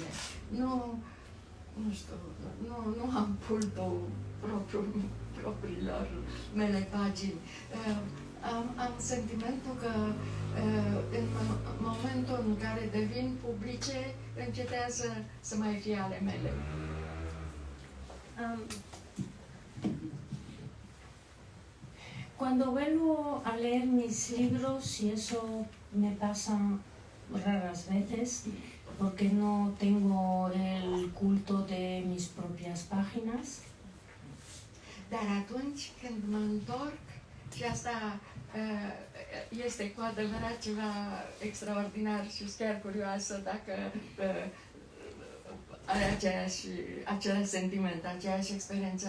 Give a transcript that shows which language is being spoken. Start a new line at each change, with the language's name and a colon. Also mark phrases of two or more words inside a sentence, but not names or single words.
Romanian: Nu știu, nu am pultul propriilor mele pagini. Am sentimentul că în momentul în care devin publice, încetează să mai fie ale mele.
Spanish: Cuando vuelvo a leer mis libros, y eso me pasa raras veces, porque no tengo el culto de mis propias páginas.
Romanian: Dar atunci când mă întorc, și asta este cu adevărat ceva extraordinar și sunt chiar curioasă dacă are același sentiment, aceeași experiență.